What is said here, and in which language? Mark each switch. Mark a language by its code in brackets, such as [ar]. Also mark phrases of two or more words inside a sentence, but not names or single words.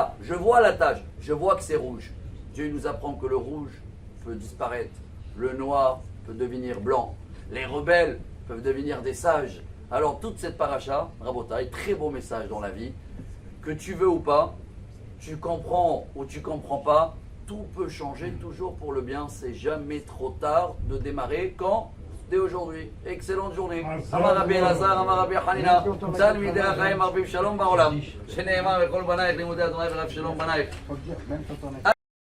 [fr] Je vois la tache, je vois que c'est rouge. Dieu nous apprend que le rouge peut disparaître, le noir peut devenir blanc, les rebelles peuvent devenir des sages. Alors toute cette paracha, Rabotai, très beau message dans la vie, que tu veux ou pas, tu comprends ou tu comprends pas, tout peut changer toujours pour le bien. C'est jamais trop tard de démarrer quand? Dès aujourd'hui. Excellente journée. [he] אמר רבי אלעזר, אמר רבי חנינא, תלמידי חכם מרבים שלום בעולם. שנאמר וכל בניך למודי ה' ורב שלום בניך.